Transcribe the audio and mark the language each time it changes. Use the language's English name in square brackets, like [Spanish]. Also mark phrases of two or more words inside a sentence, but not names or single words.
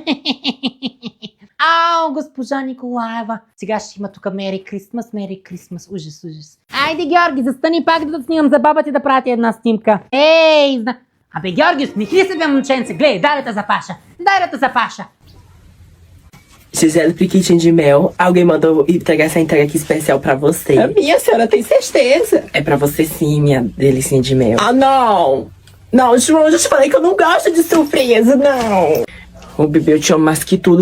[Bulgarian] Ау, госпожа Николаева. Сега ще има тук [English] Merry Christmas. [Bulgarian] Ужас. Айде, Георги, застани пак да снимам за баба ти да пратя една снимка. Ей, Абе, Георги, усмихни се, бе, момченце. Гледай, дай да те запаша. [Portuguese] Gisele Priquitin de Mel, alguém mandou entregar essa entrega aqui especial pra você. É minha, senhora tem certeza. É pra você sim, minha delicinha de mel. Ah, não! Não, João, eu já te falei que eu não gosto de surpresa, não. Ô, bebê, eu te amo mais que tudo.